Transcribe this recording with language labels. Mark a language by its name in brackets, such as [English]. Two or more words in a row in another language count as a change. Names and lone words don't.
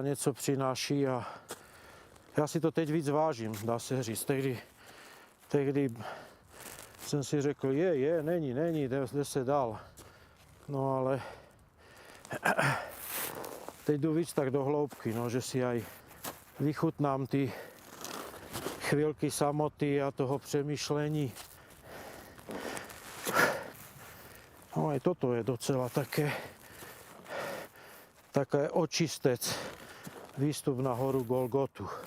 [Slovak] niečo prináši [Czech] a ja si to teď víc vážim, dá sa říct. Tehdy som si řekl, není, jde se dál. No ale teď jdu víc tak do hloubky, no, [Slovak] že si aj vychutnám ty chvíľky samoty a toho přemýšlení. [Czech] No aj toto je docela také očistec, výstup na horu Golgotu.